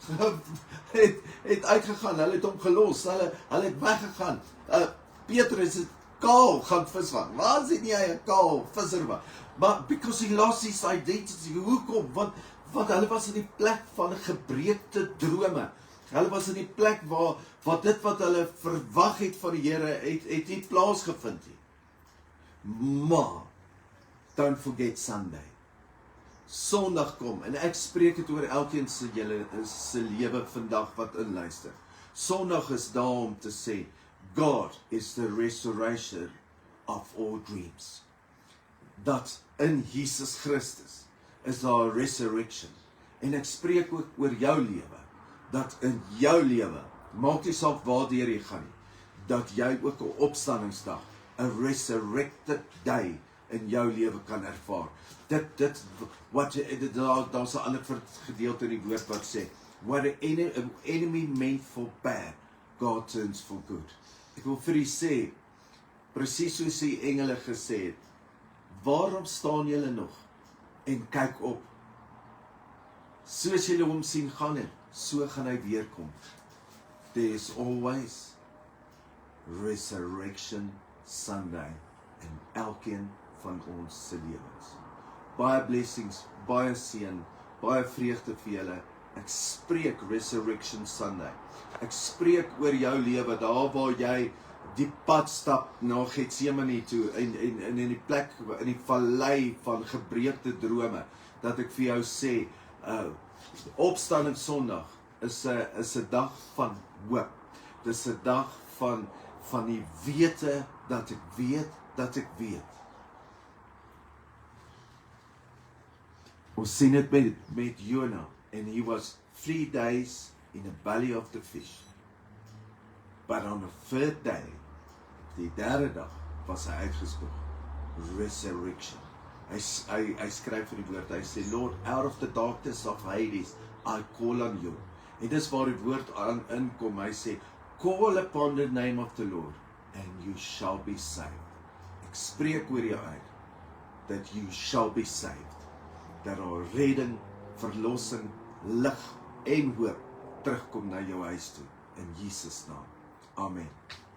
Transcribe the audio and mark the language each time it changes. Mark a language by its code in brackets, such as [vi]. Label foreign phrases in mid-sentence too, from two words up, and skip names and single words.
[af] het uitgegaan, hulle het hom gelos, hulle het weggegaan, Petrus het kaal gaan visvang, waar is nie hy 'n kaal visser was, [en] but because he lost his identity, [af] hoekom, want hulle was in die plek van gebreekte drome, hulle was in die plek waar dit wat hulle verwag het van die Here, het nie plaasgevind nie. Maar, [en] don't forget Sunday. [af] Sondag kom, en ek spreek het oor elkeen se lewe vandag wat inluister. Sondag is daar om te sê, [en] God is the restoration of all dreams. [af] Dat in Jesus Christus is daar resurrection. En ek spreek ook oor jou lewe, dat in jou lewe, maak nie saak waardeur jy gaan nie, dat jy ook 'n opstandingsdag, 'n [en] resurrected day [af] in jou lewe kan ervaar. Daar's 'n ander gedeelte in die woord wat sê, [en] what an enemy meant for bad, God turns for good. [af] Ek wil vir u sê, presies soos die engele gesê het, waarom staan julle nog en kyk op? Soos julle hom sien gaan het, so gaan hy weer kom. [en] There is always Resurrection Sunday in [af] elkeen van ons se lewens. Baie blessings, baie seën, baie vreugde vir julle. Ek spreek Resurrection Sunday. Ek spreek oor jou lewe, daar waar jy die pad stap na Getsemane toe, en in die plek, in die vallei van gebreekte drome, dat ek vir jou sê, Opstanding Sondag is 'n dag van hoop. Dis 'n dag van die wete, dat ek weet. Ons sien dit met [en] Jonah, and he was 3 days in the belly of the fish. But on the third day, [af] die derde dag, was hy uitgespoeg. Resurrection. Hy skryf in die woord, hy sê, [en] Lord, out of the darkness of Hades, I call on you. [af] En dis waar die woord aan inkom, hy sê, [en] call upon the name of the Lord, and you shall be saved. [af] Ek spreek oor jou uit, [en] that you shall be saved. [af] Dat daar redding, verlossing, lig en hoop terugkom na jou huis toe, in Jesus naam. Amen.